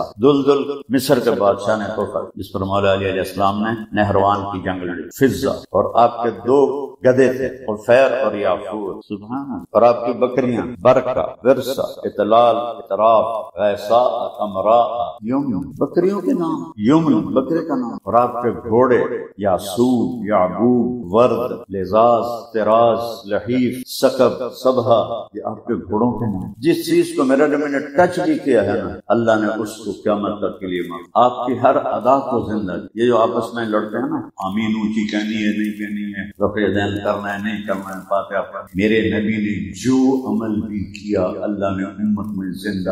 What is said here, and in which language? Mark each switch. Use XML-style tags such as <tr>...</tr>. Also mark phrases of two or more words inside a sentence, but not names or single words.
<ur>دلدل مصر کے بادشاہ نے تحفہ جس پر مولا علی</ur> <ar>علیہ السلام</ar> <ur>نے نہروان کی جنگ لڑی، فضہ، اور آپ کے دو گدے تھے اور فیر اور یافور،</ur> <ar>سبحان اللہ،</ar> <ur>اور آپ کی بکریاں برکہ ورثہ اطلال اطراف غیسا امراء یمن، بکریوں کے نام یمن بکرے کا نام، اور آپ کے گھوڑے یاسوب یعبوب ورد لزاز تراز لحیف سکب صبحہ، یہ آپ کے گھوڑوں کے نام۔ جس چیز کو میرا میں نے ٹچ بھی کیا ہے نا اللہ نے اس کو قیامت تک کے لیے معاف۔ آپ کی ہر ادا کو زندہ، یہ جو آپس میں لڑتے ہیں نا آمین اونچی کہنی ہے نہیں کہنی ہے، رفع دین کرنا ہے نہیں کرنا ہے، فاتحہ پڑھ، میرے نبی نے جو عمل بھی کیا اللہ نے امت میں زندہ۔</ur>